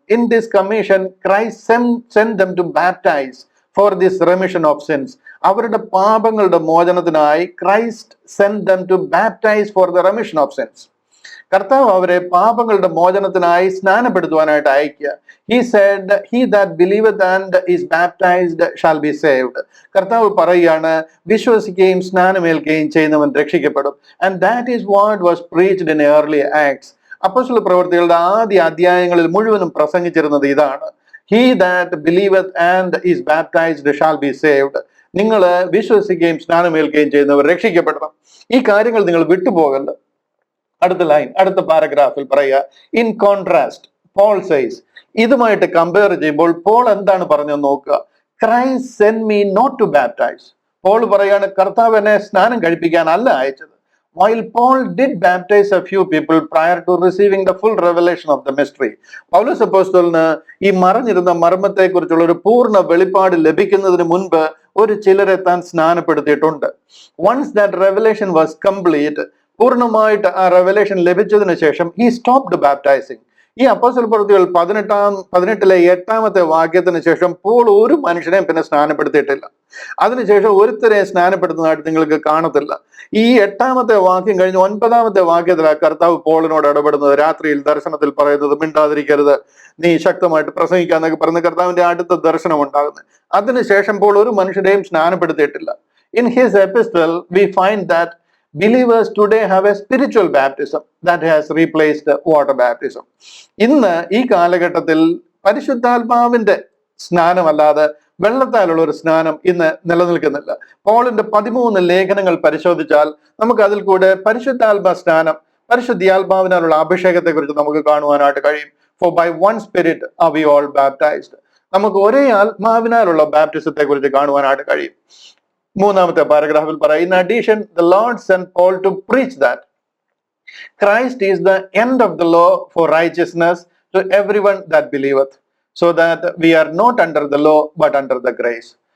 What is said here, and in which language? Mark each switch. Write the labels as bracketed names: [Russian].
[English] In this commission Christ send them to baptize for this remission of sins. [Malayalam] അവരുടെ പാപങ്ങളുടെ മോചനത്തിനായി [English] Christ send them to baptize for the remission of sins. [Malayalam] കർത്താവ് അവരെ പാപങ്ങളുടെ മോചനത്തിനായി സ്നാനപ്പെടുത്തുവാനായിട്ട് അയക്കുക. [English] He said, he that believeth and is baptized shall be saved. [Malayalam] കർത്താവ് പറയുകയാണ്, വിശ്വസിക്കുകയും സ്നാനമേൽക്കുകയും ചെയ്യുന്നവൻ രക്ഷിക്കപ്പെടും. [English] And that is what was preached in early Acts. [Malayalam] അപ്പോസ്തല പ്രവൃത്തികളുടെ ആദ്യ അധ്യായങ്ങളിൽ മുഴുവനും പ്രസംഗിച്ചിരുന്നത് ഇതാണ്. [English] He that believeth and is baptized shall be saved. [Malayalam] നിങ്ങൾ വിശ്വസിക്കുകയും സ്നാനമേൽക്കുകയും ചെയ്യുന്നവർ രക്ഷിക്കപ്പെടണം. ഈ കാര്യങ്ങൾ നിങ്ങൾ വിട്ടുപോകരുത്. അടുത്ത പാരഗ്രാഫിൽ പറയുക, [English] in contrast Paul says, [Malayalam] ഇതുമായിട്ട് കമ്പയർ ചെയ്യുമ്പോൾ പോൾ എന്താണ് പറഞ്ഞത് നോക്കുക. [English] Christ send me not to baptize. [Malayalam] Paul പറയാണ്, കർത്താവ് എന്നെ സ്നാനം കഴിപ്പിക്കാൻ അല്ല അയച്ചത്. [English] While Paul did baptize a few people prior to receiving the full revelation of the mystery. [Malayalam] പൗലോസ് അപ്പോസ്തലന് ഈ മറഞ്ഞിരുന്ന മർമ്മത്തെ കുറിച്ചുള്ള ഒരു പൂർണ്ണ വെളിപ്പാട് ലഭിക്കുന്നതിന് മുൻപ് ഒരു ചിലരെ താൻ സ്നാനപ്പെടുത്തിയിട്ടുണ്ട്. [English] Once that revelation was complete, [Malayalam] പൂർണ്ണമായിട്ട് ആ റെവലേഷൻ ലഭിച്ചതിന് ശേഷം [English] he stopped baptizing. [Malayalam] ഈ അപ്പോസ്തല പ്രവൃത്തികൾ 18-ലെ 8-ാമത്തെ വാക്യത്തിന് ശേഷം പോൾ ഒരു മനുഷ്യനെയും പിന്നെ സ്നാനപ്പെടുത്തിയിട്ടില്ല. അതിനുശേഷം ഒരുത്തരെ സ്നാനപ്പെടുത്തുന്നതായിട്ട് നിങ്ങൾക്ക് കാണത്തില്ല. ഈ 8-ാമത്തെ വാക്യം കഴിഞ്ഞ് 9-ാമത്തെ വാക്യത്തിലാണ് കർത്താവ് പോളിനോട് ഇടപെടുന്നത്. രാത്രിയിൽ ദർശനത്തിൽ പറയുന്നത് മിണ്ടാതിരിക്കരുത്, നീ ശക്തമായിട്ട് പ്രസംഗിക്കാന്നൊക്കെ പറയുന്ന കർത്താവിന്റെ അടുത്ത ദർശനം ഉണ്ടാകുന്നത്. അതിനുശേഷം പോൾ ഒരു മനുഷ്യരെയും സ്നാനപ്പെടുത്തിയിട്ടില്ല. [English] In his epistle we find that believers today have a spiritual baptism that has replaced water baptism. [Malayalam] ഇന്ന് ഈ കാലഘട്ടത്തിൽ പരിശുദ്ധാത്മാവിന്റെ സ്നാനമല്ലാതെ വെള്ളത്താലുള്ള ഒരു സ്നാനം ഇന്ന് നിലനിൽക്കുന്നില്ല. പോളിന്റെ 13 ലേഖനങ്ങൾ പരിശോധിച്ചാൽ നമുക്ക് അതിൽ കൂടെ പരിശുദ്ധാത്മാ സ്നാനം, പരിശുദ്ധാത്മാവിനാലുള്ള അഭിഷേകത്തെ കുറിച്ച് നമുക്ക് കാണുവാനായിട്ട് കഴിയും. [English] For by one spirit are we all baptized. [Malayalam] നമുക്ക് ഒരേ ആത്മാവിനാലുള്ള ബാപ്റ്റിസത്തെ കുറിച്ച് കാണുവാനായിട്ട് കഴിയും. 3-ാമത്തെ പാരഗ്രാഫിൽ പറയാം, [English] in addition the Lord sent Paul to preach that Christ is the end of the law for righteousness to everyone that believeth, so that we are not under the law but under the grace.